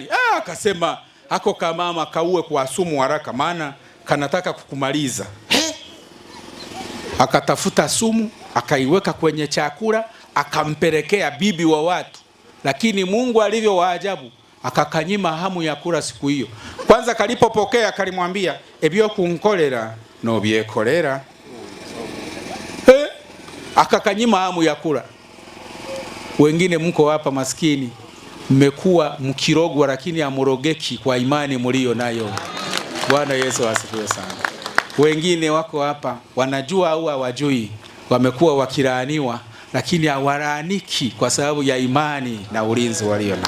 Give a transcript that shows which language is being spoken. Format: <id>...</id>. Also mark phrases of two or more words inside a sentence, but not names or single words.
<sw>Akasema hako kama mama kauwe kwa sumu haraka maana kanataka kukumaliza. Akatafuta sumu, akaiweka kwenye chakula, akampelekea bibi wa watu. Lakini Mungu alivyo waajabu, akakanyima hamu ya kula siku hiyo. Kwanza kalipopokea kalimwambia,</sw> <hay>ebyo kunkolera no byekolera.</hay> <sw>Akakanyima hamu ya kula. Wengine mko hapa maskini, mmekuwa mkirogwa lakini amurogeki kwa imani mlio nayo. Bwana Yesu asifiwe sana. Wengine wako hapa wanajua au hawajui, wamekuwa wakilaaniwa lakini hawalaaniki kwa sababu ya imani na ulinzi walio nao.</sw>